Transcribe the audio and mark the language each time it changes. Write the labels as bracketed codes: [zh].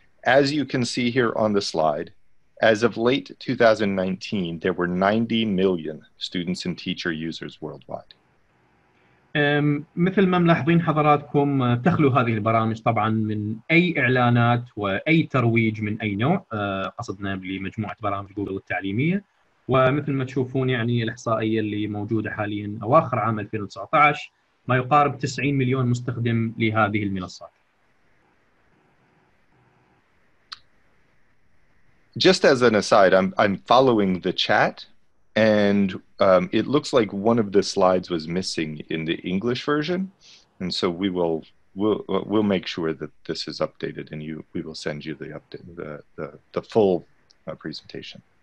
[en] As you can see here on the slide, as of late 2019, there were 90 million students and teacher users worldwide. [ar] مثل ما ملاحظين حضراتكم تخلو هذه البرامج طبعا من أي إعلانات وأي ترويج من أي نوع، قصدنا بمجموعة برامج جوجل التعليمية، ومثل ما تشوفون يعني الإحصائية اللي موجودة حاليا أواخر عام 2019 ما يقارب 90 مليون مستخدم لهذه المنصات. [en] Just as an aside, I'm following the chat, and it looks like one of the slides was missing in the English version, and so we'll make sure that this is updated, and we will send you the update, the full presentation.